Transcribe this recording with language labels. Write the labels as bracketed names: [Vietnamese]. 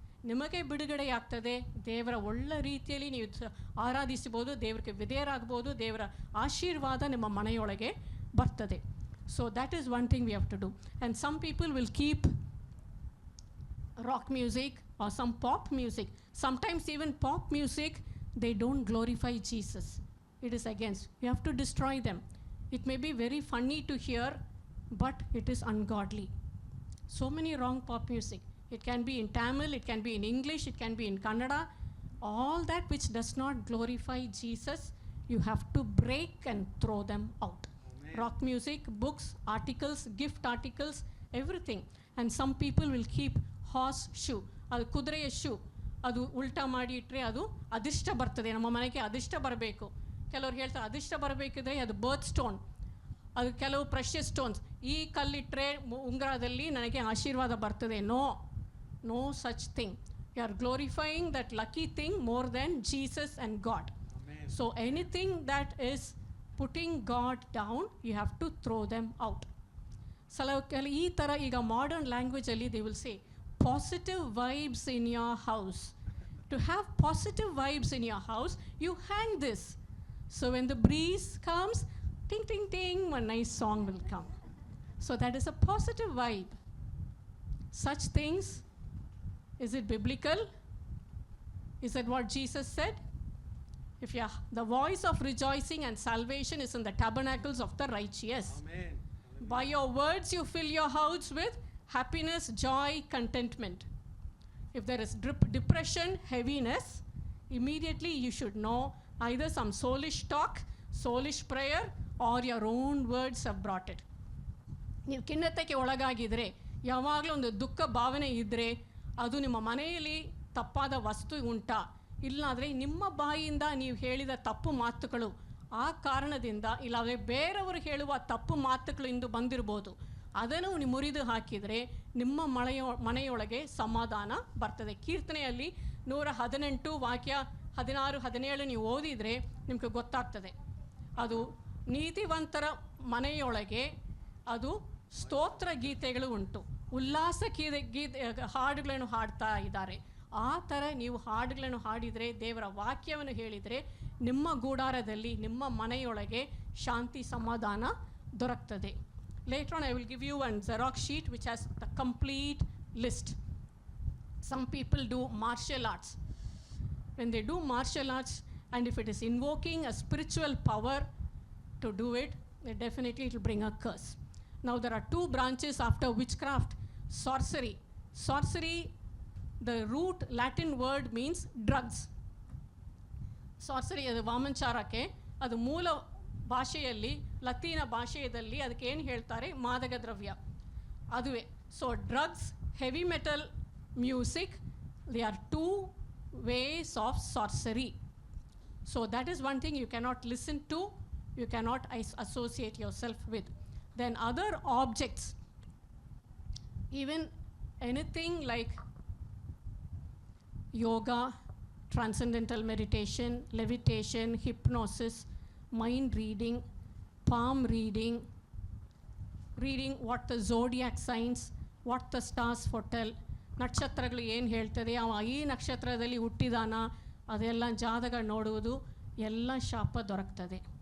[Kannada] ನಿಮಗೆ ಬಿಡುಗಡೆಯಾಗ್ತದೆ. ದೇವರ ಒಳ್ಳೆ ರೀತಿಯಲ್ಲಿ ನೀವು ಆರಾಧಿಸಬಹುದು, ದೇವರಿಗೆ ವಿಧೇಯರಾಗಬಹುದು, ದೇವರ ಆಶೀರ್ವಾದ ನಿಮ್ಮ ಮನೆಯೊಳಗೆ ಬರ್ತದೆ. [English] So that is one thing we have to do. And some people will keep rock music or some pop music. Sometimes even pop music, they don't glorify Jesus. It is against. You have to destroy them. It may be very funny to hear, but it is ungodly. So many wrong pop music. It can be in Tamil, it can be in English, it can be in Kannada. All that which does not glorify Jesus, you have to break and throw them out. Amen. Rock music, books, articles, gift articles, everything. And some people will keep horse shoe. [Kannada] ಅದು ಕುದುರೆಯ shoe, ಅದು ಉಲ್ಟಾ ಮಾಡಿ ಇಟ್ಟರೆ ಅದು ಅದಿಷ್ಟ ಬರ್ತದೆ, ನಮ್ಮ ಮನೆಗೆ ಅದಿಷ್ಟ ಬರಬೇಕು. ಕೆಲವ್ರು ಹೇಳ್ತಾರೆ ಅದಿಷ್ಟ ಬರಬೇಕಿದ್ರೆ ಅದು ಬರ್ತ್ ಸ್ಟೋನ್, ಅದು ಕೆಲವು ಪ್ರೆಷಿಯಸ್ ಸ್ಟೋನ್ಸ್, ಈ ಕಲ್ಲಿಟ್ಟರೆ ಉಂಗುರದಲ್ಲಿ ನನಗೆ ಆಶೀರ್ವಾದ ಬರ್ತದೆ. [English] No such thing. You are glorifying that lucky thing more than Jesus and God. So anything that is putting God down, you have to throw them out. [Kannada] ಈ ಥರ ಈಗ modern ಲ್ಯಾಂಗ್ವೇಜಲ್ಲಿ [English] They will say positive vibes in your house. To have positive vibes in your house, you hang this. So when the breeze comes, ting, ting, ting, one nice song will come. So that is a positive vibe. Such things, is it biblical? Is that what Jesus said? If the voice of rejoicing and salvation is in the tabernacles of the righteous. Amen. By your words you fill your house with happiness, joy, contentment. If there is depression, heaviness, immediately you should know either some soulish talk, soulish prayer, or your own words have brought it. [Kannada] ನೀವು ಖಿನ್ನತೆಗೆ ಒಳಗಾಗಿದ್ರೆ, ಯಾವಾಗಲೂ ಒಂದು ದುಃಖ ಭಾವನೆ ಇದ್ದರೆ, ಅದು ನಿಮ್ಮ ಮನೆಯಲ್ಲಿ ತಪ್ಪಾದ ವಸ್ತು ಉಂಟಾ? ಇಲ್ಲಾದರೆ ನಿಮ್ಮ ಬಾಯಿಯಿಂದ ನೀವು ಹೇಳಿದ ತಪ್ಪು ಮಾತುಗಳು ಆ ಕಾರಣದಿಂದ, ಇಲ್ಲಾದರೆ ಬೇರೆಯವರು ಹೇಳುವ ತಪ್ಪು ಮಾತುಗಳು ಇಂದು ಬಂದಿರ್ಬೋದು, ಅದನ್ನು ನೀವು ಮುರಿದು ಹಾಕಿದರೆ ನಿಮ್ಮ ಮನೆಯೊಳಗೆ ಸಮಾಧಾನ ಬರ್ತದೆ. ಕೀರ್ತನೆಯಲ್ಲಿ 118 ವಾಕ್ಯ 16, 17 ನೀವು ಓದಿದರೆ ನಿಮಗೆ ಗೊತ್ತಾಗ್ತದೆ. ಅದು ನೀತಿವಂತರ ಮನೆಯೊಳಗೆ ಅದು ಸ್ತೋತ್ರ ಗೀತೆಗಳು ಉಂಟು, ಉಲ್ಲಾಸ ಹಾಡುಗಳನ್ನು ಹಾಡ್ತಾ ಇದ್ದಾರೆ. ಆ ಥರ ನೀವು ಹಾಡುಗಳನ್ನು ಹಾಡಿದರೆ, ದೇವರ ವಾಕ್ಯವನ್ನು ಹೇಳಿದರೆ, ನಿಮ್ಮ ಗೂಡಾರದಲ್ಲಿ ನಿಮ್ಮ ಮನೆಯೊಳಗೆ ಶಾಂತಿ ಸಮಾಧಾನ ದೊರಕ್ತದೆ. [English] Later on I will give you one Xerox sheet which has the complete list. Some people do martial arts. When they do martial arts, and if it is invoking a spiritual power to do it, definitely it will bring a curse. Now there are two branches after witchcraft. Sorcery. Sorcery, the root Latin word means drugs. [Kannada] Sorcery ಅದು ವಾಮಂಚಾರಕ್ಕೆ, ಅದು ಮೂಲ ಭಾಷೆಯಲ್ಲಿ ಲತೀನ ಭಾಷೆಯಲ್ಲಿ ಅದಕ್ಕೆ ಏನು ಹೇಳ್ತಾರೆ? ಮಾದಕ ದ್ರವ್ಯ, ಅದುವೇ. [English] So drugs, heavy metal, music, they are two ways of sorcery. So that is one thing you cannot listen to, you cannot associate yourself with. Then other objects, even anything like yoga, transcendental meditation, levitation, hypnosis, mind reading, palm reading, reading what the zodiac signs, what the stars foretell, [Kannada] ನಕ್ಷತ್ರಗಳು ಏನು ಹೇಳ್ತದೆ, ಅವ ಈ ನಕ್ಷತ್ರದಲ್ಲಿ ಹುಟ್ಟಿದಾನ, ಅದೆಲ್ಲ ಜಾತಕ ನೋಡುವುದು, ಎಲ್ಲ ಶಾಪ ದೊರಕ್ತದೆ.